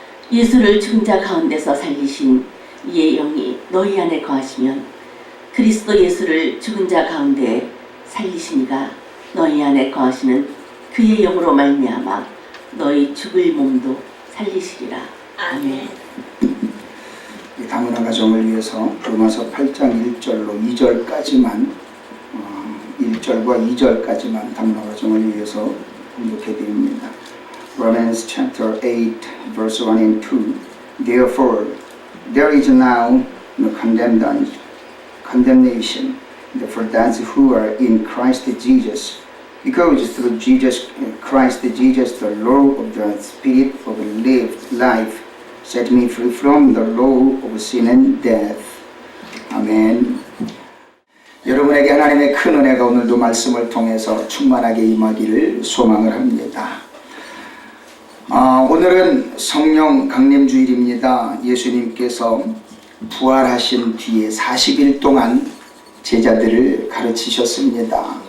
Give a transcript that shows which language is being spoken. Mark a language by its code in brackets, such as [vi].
[ko] 예수를 죽은 자 가운데서 살리신 이의 영이 너희 안에 거하시면 그리스도 예수를 죽은 자 가운데 살리시니가 너희 안에 거하시는 그의 영으로 말미암아 너희 죽을 몸도 살리시리라. 아멘. 이 다문화 가정을 위해서 로마서 8장 1절로 2절까지만 1절과 2절까지만 다문화 가정을 위해서 공독해 드립니다. [en] Romans chapter 8 verse 1 and 2. Therefore there is now no condemnation for those who are in Christ Jesus, because through Christ Jesus the law of the Spirit of life set me free from the law of sin and death. [ko] 아멘. 여러분에게 하나님의 큰 은혜가 오늘도 말씀을 통해서 충만하게 임하기를 소망을 합니다. 오늘은 성령 강림주일입니다. 예수님께서 부활하신 뒤에 40일 동안 제자들을 가르치셨습니다.